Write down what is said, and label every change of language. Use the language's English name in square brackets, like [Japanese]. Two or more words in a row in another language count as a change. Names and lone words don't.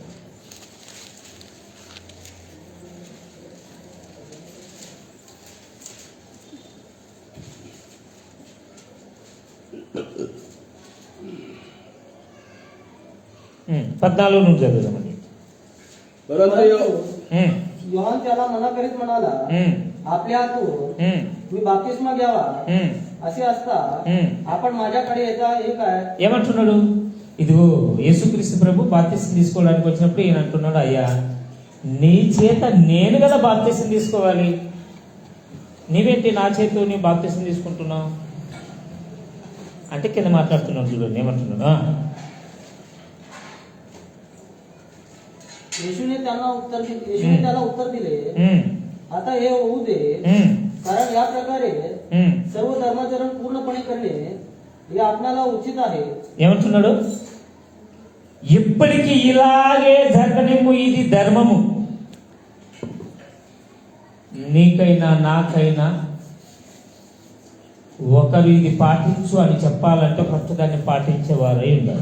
[Telugu] పద్నాలుగు నుండి చదువుదామండి. [Marathi] परंतु योहान त्याला मना करीत म्हणाला, आपल्या हातून मी बाप्तिस्मा घ्यावा असे असता आपण माझ्याकडे येता हे काय? [Telugu] ఏమంటున్నాడు? ఇదిగో యేసుక్రీస్తు ప్రభు బాప్తిసం తీసుకోవడానికి వచ్చినప్పుడు ఈయన అంటున్నాడు, అయ్యా నీ చేత నేను కదా బాప్తిసం తీసుకోవాలి, నీవేంటి నా చేతితో నీ బాప్తిసం తీసుకుంటున్నావు అంటే కింద మాట్లాడుతున్నాడు. చూడండి ఏమంటున్నాడు. [Marathi] येशूने त्याला उत्तर दिले, आता हे होऊ दे, कारण या प्रकारे सर्व धर्माचरण पूर्णपणे करणे हे आपल्याला उचित आहे. [Telugu] ఏమంటున్నాడు? ఇప్పటికి ఇలాగే జరగనిమ్ము, ఇది ధర్మము. నీకైనా నాకైనా ఒకరు ఇది పాటించు అని చెప్పాలంటే ఫస్ట్ దాన్ని పాటించేవారై ఉండాలి.